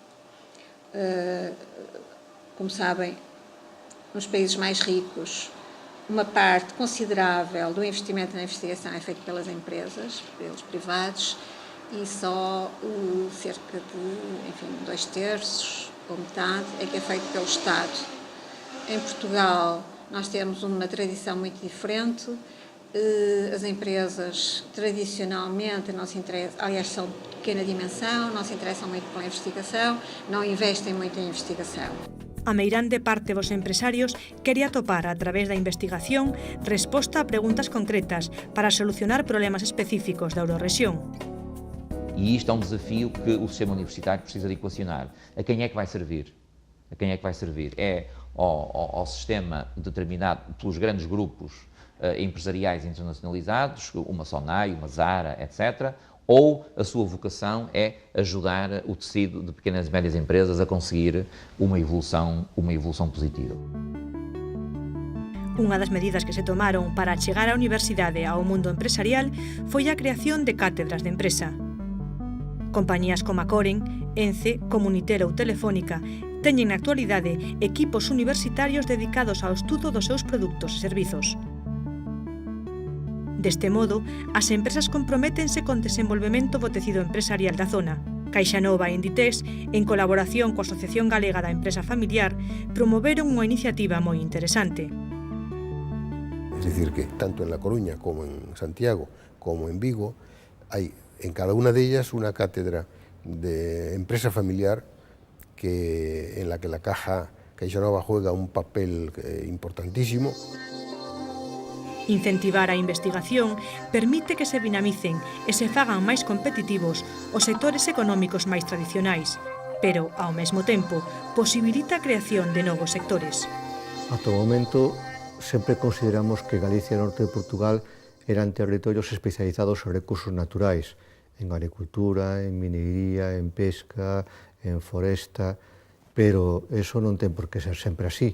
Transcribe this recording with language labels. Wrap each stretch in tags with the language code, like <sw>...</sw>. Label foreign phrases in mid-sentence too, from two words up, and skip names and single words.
<pt>Como sabem, nos países mais ricos, uma parte considerável do investimento na investigação é feito pelas empresas, pelos privados, e só cerca de 2/3 ou metade é que é feito pelo Estado. Em Portugal, nós temos uma tradição muito diferente. As empresas tradicionalmente não se interessam, aliás, são de pequena dimensão, não se interessam muito pela investigação, não investem muito em investigação.</pt> <gl>A meirande parte dos empresarios quere atopar, a través da investigación, resposta a preguntas concretas para solucionar problemas específicos da Eurorrexión.</gl> <pt>E isto é um desafio que o sistema universitário precisa de equacionar. A quem é que vai servir? A quem é que vai servir? É ao sistema determinado pelos grandes grupos empresariais internacionalizados, uma Sonai, uma Zara, etc., ou a sua vocação é ajudar o tecido de pequenas e médias empresas a conseguir uma evolução positiva.</pt> <gl>Unha das medidas que se tomaron para chegar a universidade ao mundo empresarial foi a creación de cátedras de empresa. Compañías como a Coren, Ence, Comunitel ou Telefónica teñen na actualidade equipos universitarios dedicados ao estudo dos seus produtos e servizos. Deste modo, as empresas comprométense con desenvolvemento do tecido empresarial da zona. CaixaNova e Inditex, en colaboración coa Asociación Galega da Empresa Familiar, promoveron unha iniciativa moi interesante.</gl> <es>Es decir, que tanto en La Coruña como en Santiago, como en Vigo, hay en cada una de ellas una cátedra de empresa familiar en la que la CaixaNova juega un papel importantísimo.</es> <gl>Incentivar a investigación permite que se dinamicen e se fagan máis competitivos os sectores económicos máis tradicionais, pero, ao mesmo tempo, posibilita a creación de novos sectores. Ata o momento, sempre consideramos que Galicia e o norte de Portugal eran territorios especializados en recursos naturais, en agricultura, en minería, en pesca, en foresta, pero eso non ten por que ser sempre así.</gl>